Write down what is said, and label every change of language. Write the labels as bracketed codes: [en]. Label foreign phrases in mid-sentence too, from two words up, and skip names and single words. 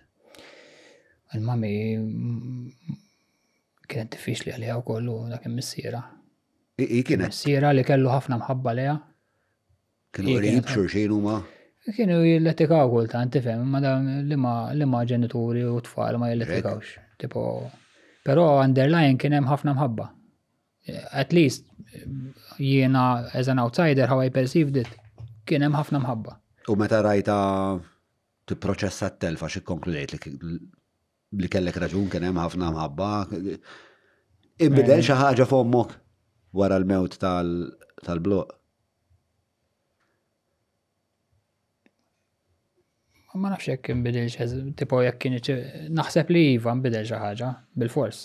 [mt] Għal-mami kienet diffiċli għalija wkoll u dak missiera. Kienet? Missiera li kellu ħafna mħabba lejha. Kienu qrib xulxin huma? Kienu jilletikaw kultant, tifhem, ma li ma ġenituri u tfal ma jilletikawx. Tipo, però underline kien hemm ħafna mħabba. [en] At least jiena as an outsider how I perceived it, [mt] kien hemm ħafna mħabba. U meta rajta tipproċessa t-telfa x'ikkonkludejt li kellek raġun kien hemm ħafna mħabba. Inbidel xi ħaġa f'ommok wara l-mewt tal-bloq. Ma nafx jekk inbidel tipo jekk kien naħseb li iva nbidel xi ħaġa bil-fors.